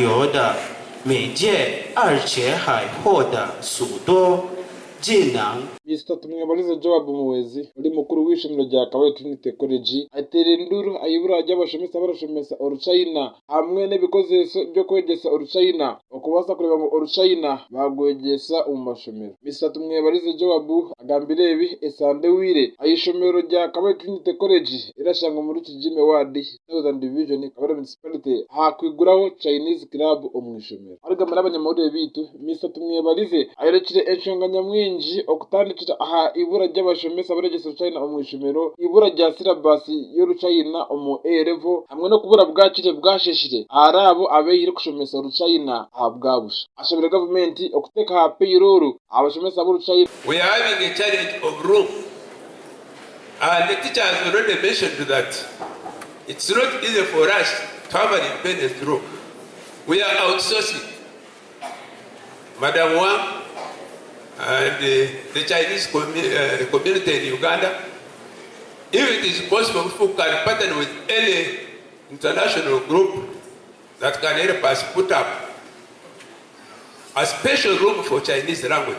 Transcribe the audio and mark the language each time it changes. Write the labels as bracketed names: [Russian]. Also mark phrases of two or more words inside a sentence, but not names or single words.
[Chinese] 的媒介，而且还获得许多技能。 [Chiga] Mr. Tumwebalize Joab Muwezi uri mukuru w'ishimiro rya Kabale Trinity College atera induru ayibura ry'abashomesa barashomesa Oruchina hamwe n'ibikozeso byo kwegesa Oruchina okubasa kureba ngo Oruchina bagwegesa mu mashomero. Mr. Tumwebalize Joab agambira ebi esande wire ayishomero rya Kabale Trinity College irashanga muri Kijime Ward Southern Division Kabale Municipality hakwiguraho Chinese Club omwishomero. Arigamba n'abanyamahurire bitu Mr. Tumwebalize ayerekire enshonga nyamwinji okutandikira aha ibura ry'abashomesa baregesa Oruchina omwishomero, ibura rya silabasi y'Oruchina omu A-level hamwe no kubura bwakire bwasheshire arabo abehire kushomesa Oruchina ahabwabusha. Ashobora government okuteka ha payroll abashomesa b'Oruchina. [English] We are having a challenge of room, and the teacher has already mentioned that it's not easy for us to have an independent room. We are outsourcing. Madam Wang and the Chinese community in Uganda, if it is possible, we can partner with any international group that can help us put up a special room for Chinese language.